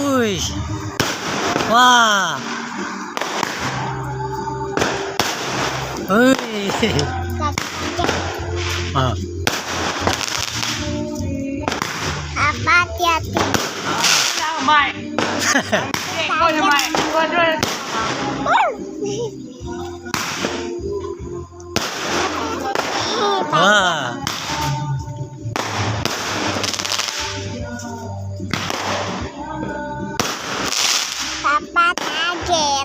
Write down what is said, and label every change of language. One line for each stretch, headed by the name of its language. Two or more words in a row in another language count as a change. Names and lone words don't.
Indonesian: Wih. Wah. Wih. Ah. Apa hati-hati?
Vietnamese: Mày coi cho mày coi cho Wah.
Indonesian: Papa kaget.